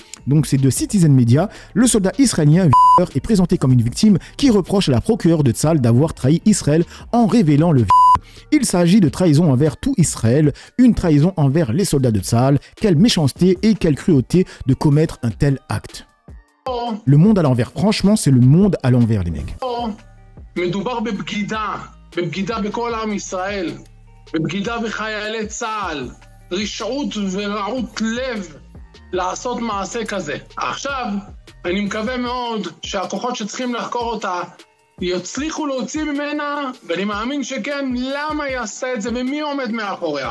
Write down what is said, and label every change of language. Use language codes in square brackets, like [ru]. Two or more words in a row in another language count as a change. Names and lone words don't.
[fr] Donc, c'est de Citizen Media. Le soldat israélien est présenté comme une victime qui reproche à la procureure de Tzahal d'avoir trahi Israël en révélant le Il s'agit de trahison envers tout Israël, une trahison envers les soldats de Tzahal. Quelle méchanceté et quelle cruauté de commettre un tel acte. Le monde à l'envers. Franchement, c'est le monde à l'envers, les mecs. [he] מדובר בבגידה, בבגידה בכל עם ישראל, בבגידה בחיילי צה"ל, רשעות ורעות לב לעשות מעשה כזה. עכשיו, אני מקווה מאוד שהכוחות שצריכים לחקור אותה יצליחו להוציא ממנה, ואני מאמין שכן, למה יעשה את זה ומי עומד מאחוריה.